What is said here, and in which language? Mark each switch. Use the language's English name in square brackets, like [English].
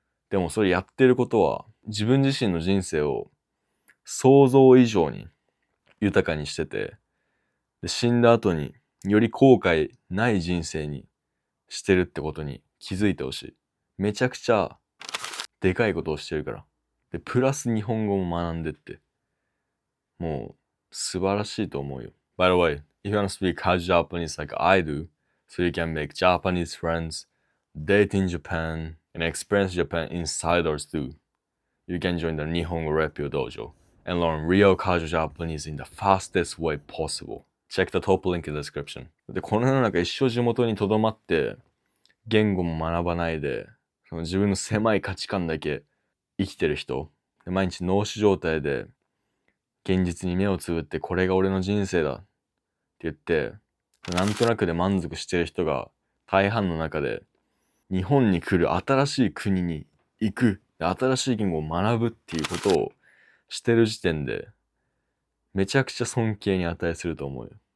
[Japanese] でもそれやってることは、自分自身の人生を想像以上に豊かにしてて、で死んだ後により後悔ない人生にしてるってことに気づいてほしい。めちゃくちゃでかいことをしてるから。で、プラス日本語も学んでって。も素晴らしいと思うよ。 [English] By the way, if you want to speak casual Japanese like I do, so you can make Japanese friends, date in Japan, and experience Japan insiders too, you can join the Nihongo Repio Dojo and learn real casual Japanese in the fastest way possible. Check the top link in the description. [Japanese] で、この世の中一生地元に留まって、言語も学ばないで、その自分の狭い価値観だけ生きてる人、毎日脳死状態で、現実に目をつぶってこれが俺の人生だって言って、なんとなくで満足してる人が大半の中で、日本に来る新しい国に行く、新しい言語を学ぶっていうことをしてる時点で、めちゃくちゃ尊敬に値すると思うよ。